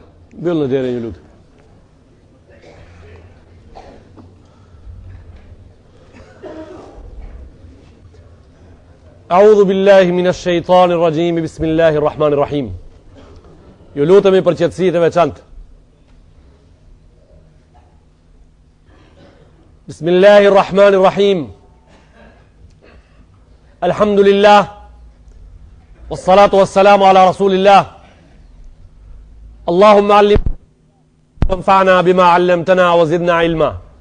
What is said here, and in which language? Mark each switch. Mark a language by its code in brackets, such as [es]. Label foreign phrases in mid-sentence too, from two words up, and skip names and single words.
[sq] Mbyll në derën ju lutem. [ar] أعوذ بالله من الشيطان الرجيم. بسم الله الرحمن الرحيم. [sq] Ju lutemi për qetësi të veçantë. [ar] بسم الله الرحمن الرحيم. Alhamdulillah. والصلاة والسلام على رسول الله. اللهم علم وانفعنا بما علمتنا وزدنا علما.